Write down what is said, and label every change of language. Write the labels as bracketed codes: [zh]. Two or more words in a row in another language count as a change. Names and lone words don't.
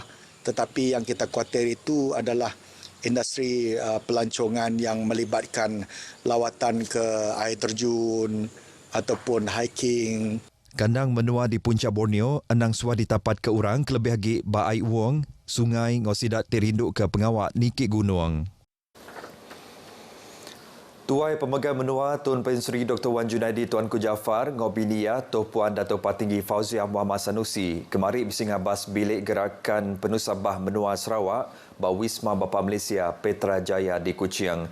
[ms] Tetapi yang kita khawatir itu adalah industri pelancongan yang melibatkan lawatan ke air terjun ataupun hiking. [iba] Kandang menua di Puncak Borneo, enang suah ditapat ke orang kelebih lagi Ba Ai Wong, sungai ngosidak terinduk ke pengawak Nikit Gunung. Tuai Pemegang Menua Tun Pensri Dr. Wan Junaidi Tuanku Jaafar Ngobinia Tuan Puan Dato' Patinggi Fauziah Muhammad Sanusi kemari bising abas bilik gerakan Penusah Bah Menua Sarawak Ba Wisma Bapa Malaysia Petra Jaya di Kuching.